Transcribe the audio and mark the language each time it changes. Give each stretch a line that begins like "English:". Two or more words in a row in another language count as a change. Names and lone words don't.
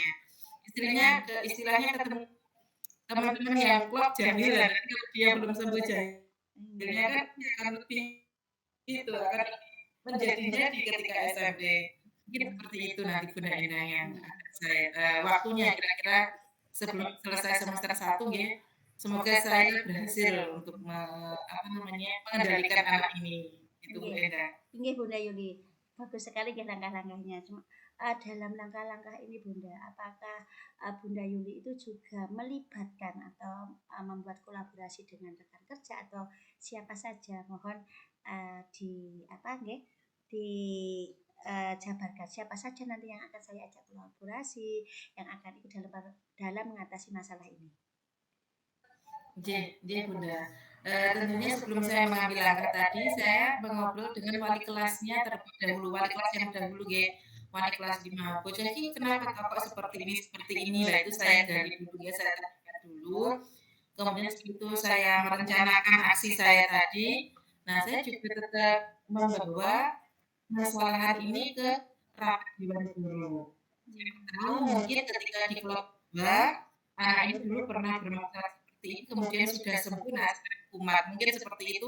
Indonesian: Istilahnya ketemu teman-teman yang klop jahilan, nanti kalau dia belum sembuh jahilnya kan dia akan lebih itu, akan menjadi ketika SMP. Mungkin seperti itu nanti Bunda Indah yang akan saya waktunya kira-kira sebelum selesai semester 1 nggih. Semoga saya berhasil untuk apa namanya, mengendalikan anak ini, itu Bu Nggih. Enda. Nggih Bunda Yuli. Bagus sekali nggih langkah-langkahnya. Cuma dalam langkah-langkah ini Bunda, apakah Bunda Yuli itu juga melibatkan atau membuat kolaborasi dengan rekan kerja atau siapa saja? Mohon di apa nggih? Di jabarkan siapa saja nanti yang akan saya ajak kolaborasi, yang akan ikut dalam mengatasi masalah ini. Nggih, Bunda. Tentunya sebelum saya mengambil langkah tadi, saya mengobrol dengan wali kelasnya terlebih dahulu, wali kelas yang dahulu nggih, wali kelas 5.
Javanese: "Bocah iki
Indonesian: kenapa toh kok seperti ini?" Lah itu saya gali dulu ya, saya tanyakan dulu. Kemudian segitu saya merencanakan aksi saya tadi, nah saya juga tetap membawa permasalahan ini ke rapat dewan guru. Siapa tahu mungkin ketika di kelompok 2, anak ini dulu pernah bermasalah seperti ini, kemudian sudah sembuh, nah sekarang kumat, mungkin seperti itu.